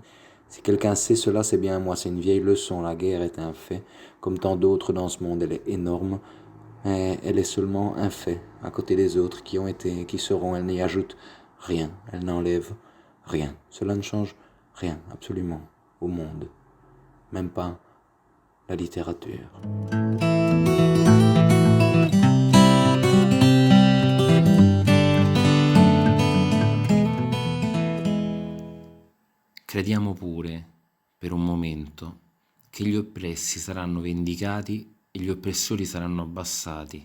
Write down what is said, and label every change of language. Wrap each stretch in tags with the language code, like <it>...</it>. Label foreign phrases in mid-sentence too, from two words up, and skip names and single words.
<fr>Si quelqu'un sait cela, c'est bien moi, c'est une vieille leçon. La guerre est un fait, comme tant d'autres dans ce monde, elle est énorme, mais elle est seulement un fait, à côté des autres qui ont été, qui seront. Elle n'y ajoute rien, elle n'enlève rien. Cela ne change rien, absolument, au monde. Même pas la littérature.</fr> <it>Crediamo pure, per un momento, che gli oppressi saranno vendicati e gli oppressori saranno abbassati.</it>